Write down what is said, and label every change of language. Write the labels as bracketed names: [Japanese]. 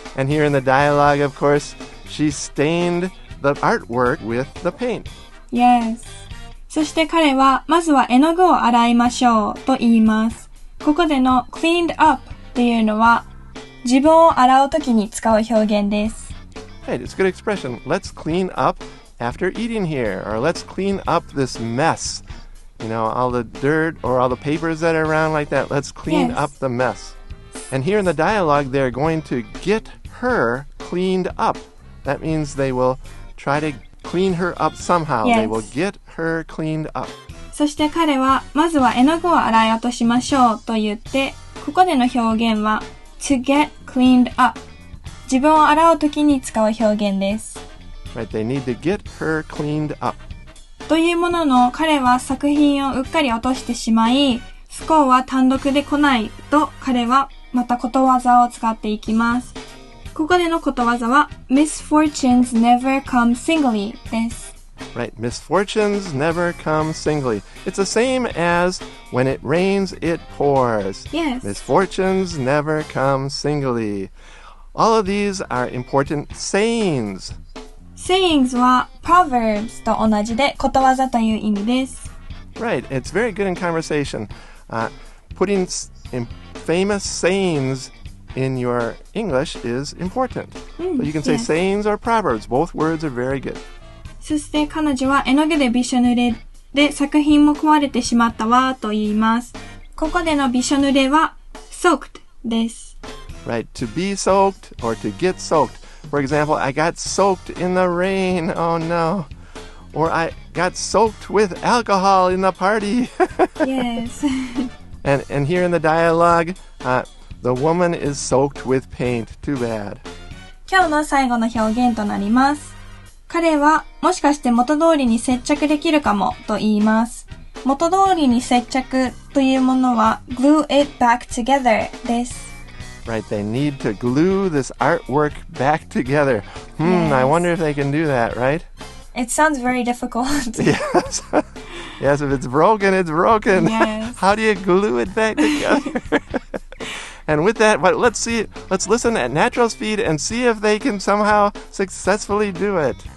[English] And here in the dialogue, of course, she stained the artwork with the paint. Yes. [Japanese] そして彼は、まずは絵の具を洗いましょうと言います。ここでの [English] cleaned up [Japanese] というのは、自分を洗うときに使う表現です。 [English] Right, it's a good expression. Let's clean up after eating here. Or let's clean up this mess. You know, all the dirt or all the papers that are around like that. Let's clean up the mess. And here in the dialogue, they're going to get her cleaned up. That means they will try to clean her up somehow. They will get her cleaned up. [Japanese] そして彼は、まずは絵の具を洗い落としましょうと言って、ここでの表現は [English] to get cleaned up。 [Japanese] 自分を洗うときに使う表現です。 [English] Right, they need to get her cleaned up. [Japanese] というものの、彼は作品をうっかり落としてしまい、スコアは単独で来ないと彼はまたことわざを使っていきます。ここでのことわざは [English] Misfortunes never come singly [Japanese] です。 [English] Right, misfortunes never come singly. It's the same as when it rains, it pours. Yes. Misfortunes never come singly. All of these are important sayings. [Japanese] Sayings は Proverbs と同じでことわざという意味です。 [English] Right, it's very good in conversation. Putting famous sayings in your English is important. So you can say sayings or proverbs. Both words are very good. [Japanese] そして彼女は絵の具でびしょ濡れで作品も壊れてしまったわと言います。ここでのびしょ濡れは soaked です。 [English] Right, to be soaked or to get soaked. For example, I got soaked in the rain. Oh no. Or I got soaked with alcohol in the party. Yes. And here in the dialogue, the woman is soaked with paint. Too bad. [Japanese] 今日の最後の表現となります。彼はもしかして元通りに接着できるかもと言います。元通りに接着というものは [English] glue it back together [Japanese] です。 [English] Right, they need to glue this artwork back together. Yes. I wonder if they can do that, right? It sounds very difficult. Yes. Yes, if it's broken, it's broken. Yes. How do you glue it back together? And with that, let's listen at natural speed and see if they can somehow successfully do it.